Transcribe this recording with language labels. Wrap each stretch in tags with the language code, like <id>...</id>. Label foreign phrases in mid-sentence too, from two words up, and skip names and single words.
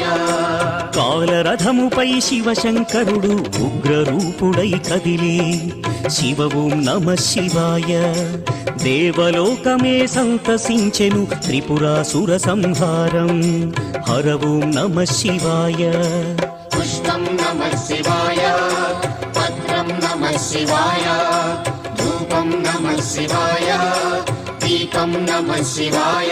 <te>కాలరథముపై శివశంకరుడు ఉగ్రరూపుడై కదిలే. శివ ఓం నమః శివాయ. దేవలోకమే సంతసించెను త్రిపురాసుర సంహారం. హర ఓం నమః శివాయ.</te> <sa>नमः शिवाय पत्रं नमः शिवाय धूपं नमः शिवाय दीपं नमः शिवाय</sa>